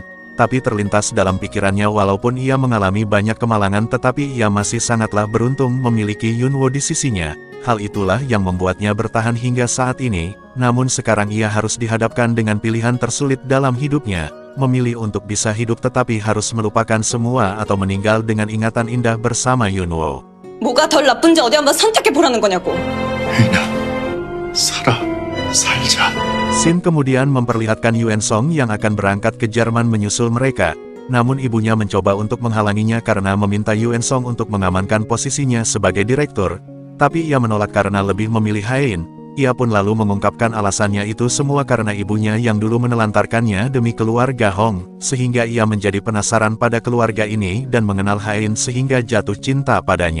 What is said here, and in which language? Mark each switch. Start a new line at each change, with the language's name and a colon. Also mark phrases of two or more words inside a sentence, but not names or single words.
Indonesian: Tapi terlintas dalam pikirannya walaupun ia mengalami banyak kemalangan tetapi ia masih sangatlah beruntung memiliki Yunwo di sisinya. Hal itulah yang membuatnya bertahan hingga saat ini, namun sekarang ia harus dihadapkan dengan pilihan tersulit dalam hidupnya, memilih untuk bisa hidup tetapi harus melupakan semua atau meninggal dengan ingatan indah bersama Yunwo.
Korean: 뭐가 덜 나쁜지 어디 한번 선택해 보라는 거냐고. 혜인아, 살아, 살자.
Indonesian: Shin kemudian memperlihatkan Yuen Song yang akan berangkat ke Jerman menyusul mereka, namun ibunya mencoba untuk menghalanginya karena meminta Yuen Song untuk mengamankan posisinya sebagai direktur. Tapi ia menolak karena lebih memilih Hain. Ia pun lalu mengungkapkan alasannya itu semua karena ibunya yang dulu menelantarkannya demi keluarga Hong, sehingga ia menjadi penasaran pada keluarga ini dan mengenal Hain sehingga jatuh cinta padanya.